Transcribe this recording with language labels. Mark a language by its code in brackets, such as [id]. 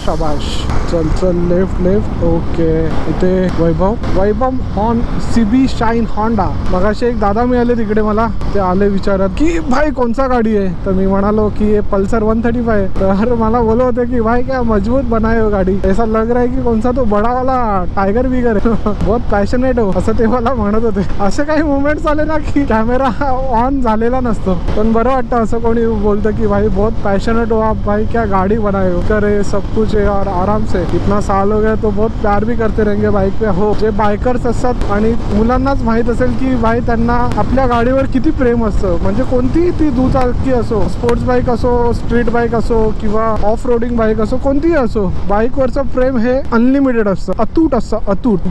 [mr] शाबाश, चल चल लेफ्ट लेफ्ट. ओके, इथे वैभव हॉर्न CB शाईन होंडा. मगाशी एक दादा मिळाले तिकडे मला, ते आले विचारत की भाई कोणसा गाडी आहे. तर मी म्हणालो की पल्सर 135. तर मला बोलत होते की भाई [hi] क्या मजबूत बनाए हो गाडी, ऐसा लग रहा है की कोणसा तो बडा वाला टायगर बिगर है, बहुत पॅशनेट हो, [mr] असं ते मला म्हणत होते. असे काही मुवमेंट्स आले ना की कॅमेरा ऑन झालेला नसतो, पण बरं वाटतं असं कोणी बोलतं की [hi] भाई बहुत पॅशनेट हो आप, भाई क्या गाड़ी बनाए हो, करे सब कुछ है और आराम से इतना साल हो गया तो बहुत प्यार भी करते रहेंगे बाइक पे. [mr] हो, जे बायकर्स असतात आणि मुलांनाच माहित असेल की भाई त्यांना आपल्या गाडीवर किती प्रेम असतं. म्हणजे कोणतीही ती दुचाकी असो, स्पोर्ट्स बाईक असो, स्ट्रीट बाईक असो किंवा ऑफ रोडिंग बाईक असो, कोणतीही असो, बाईकवरचं प्रेम हे अनलिमिटेड असतं, अतूट असतं, अतूट.